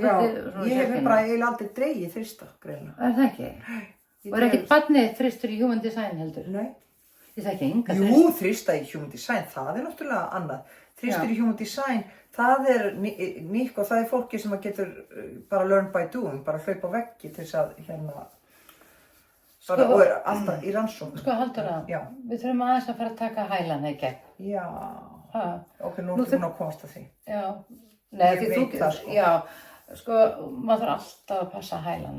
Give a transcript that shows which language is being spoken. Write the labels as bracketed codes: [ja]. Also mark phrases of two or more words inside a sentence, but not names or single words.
[is] ég hef bara eiginlega aldrei dregið þrista, greina. Er það ekki? Og er ekkert barnið þristur í Human Design heldur? Nei. Ég þekki enga þrist. Jú, þrista í Human Design, það er náttúrulega annað. Þristur í Human Design, það er nýtt og það er fólki sem getur bara [en] learn by doing, [is] bara hlaupa á veggi til þess að bara, og er alltaf í rannsókn. Sko, Halldóra, við þurfum aðeins að fara að taka hælana í gegn. Já. Ok, nú ertu búin að komast að því. Já. Nei, ég veit það, sko. Já, sko, maður þarf alltaf að passa hælana.